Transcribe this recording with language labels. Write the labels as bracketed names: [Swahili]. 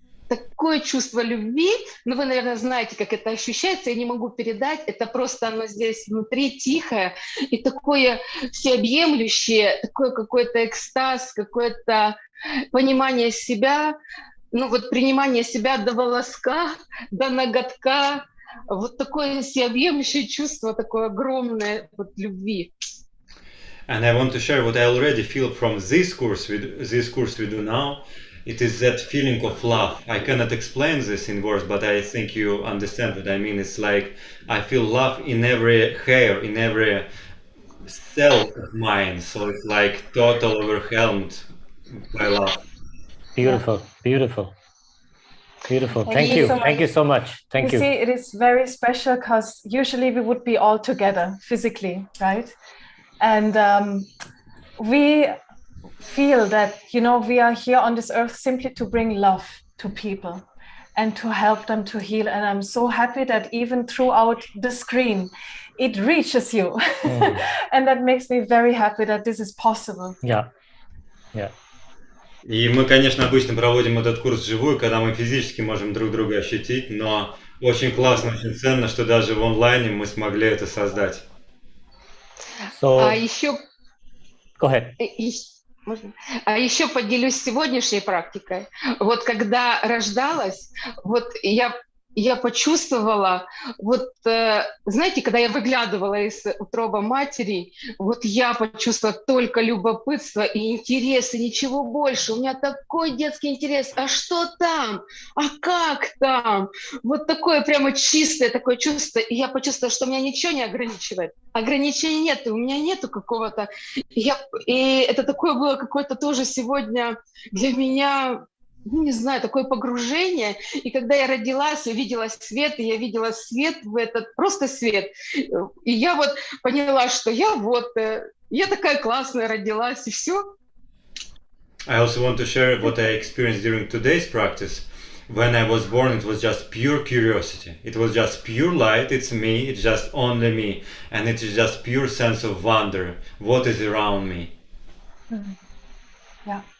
[Russian] такое чувство любви, ну, вы, наверное, знаете, как это ощущается, я не могу передать, это просто оно здесь внутри тихое и такое всеобъемлющее, такое какой-то экстаз, какое-то понимание себя, ну, вот принимание себя до волоска, до ноготка, вот такое всеобъемлющее чувство, такое огромное вот любви. [English] And I want to share what I already feel from this course we do now. It is that feeling of love. I cannot explain this in words, but I think you understand what I mean. It's like I feel love in every hair, in every cell of mine. So it's like total overwhelmed by love. Beautiful, beautiful, beautiful. Thank Thank you you. so much. Thank you so much. Thank You you. see, it is very special because usually we would be all together physically, right? And we feel that, you know, we are here on this earth simply to bring love to people and to help them to heal. And I'm so happy that even throughout the screen, it reaches you. And that makes me very happy that this is possible. Yeah. Yeah. [Russian] И мы, конечно, обычно проводим этот курс вживую, когда мы физически можем друг друга ощутить, но Очень классно, очень ценно, что даже в онлайне мы смогли это создать. [English] So, [Russian] А еще, [English] go ahead. [Russian] можно? А еще поделюсь сегодняшней практикой. Вот когда рождалась, вот я почувствовала, вот знаете, когда я выглядывала из утроба матери, вот я почувствовала только любопытство и интерес, и ничего больше. У меня такой детский интерес. А что там? А как там? Вот такое прямо чистое такое чувство. И я почувствовала, что меня ничего не ограничивает. Ограничений нет, и у меня нету какого-то... И это такое было какое-то тоже сегодня для меня, ну, не знаю, такое погружение. И когда я родилась, увидела свет, и я видела свет в этот, просто свет. И я вот поняла, что я такая классная родилась, и все. [English] I also want to share what I experienced during today's practice. When I was born, it was just pure curiosity. It was just pure light. It's me. It's just only me. And it is just pure sense of wonder. What is around me? Yeah.